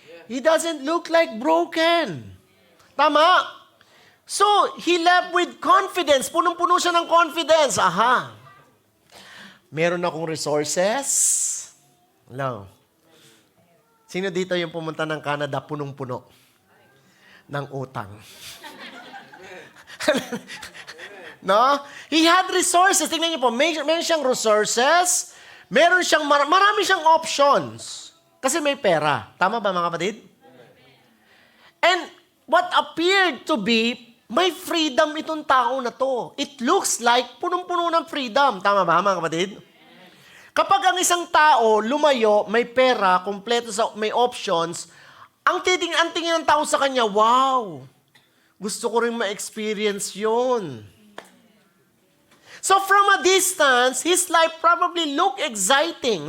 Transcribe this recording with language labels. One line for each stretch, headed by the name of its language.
English: He doesn't look like broken. Tama? So, he left with confidence.
Filipino: Punong-puno siya ng confidence. Aha. Meron akong resources. Hello. Sino dito yung pumunta ng Canada punong-puno ng utang?
English: No? He had resources.
Filipino: Tingnan niyo po, meron siyang resources, meron siyang, marami siyang options. Kasi may pera. Tama ba mga kapatid?
English: And what appeared to be,
Filipino: may freedom itong tao na to.
English: It looks like
Filipino: punong-puno ng freedom. Tama ba mga kapatid? Kapag ang isang tao lumayo, may pera, kompleto may options, ang tingin ng tao sa kanya, wow, gusto ko rin ma-experience yun.
English: So from a distance, his life probably looked exciting.